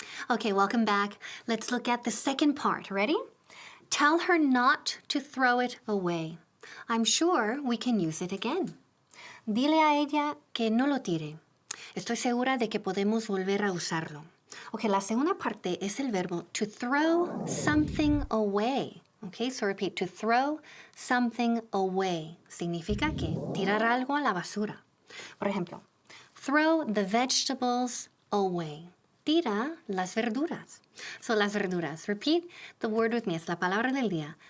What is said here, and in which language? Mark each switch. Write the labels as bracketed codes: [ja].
[en] Okay, welcome back. Let's look at the second part. Ready? Tell her not to throw it away. I'm sure we can use it again. [es] Dile a ella que no lo tire. Estoy segura de que podemos volver a usarlo. Ok, la segunda parte es el verbo [en] to throw something away. Ok, so repeat, to throw something away. [es] Significa que tirar algo a la basura. Por ejemplo, [en] throw the vegetables away. [es] Tira las verduras. So las verduras. [en] Repeat the word with me. [es] Es la palabra del día.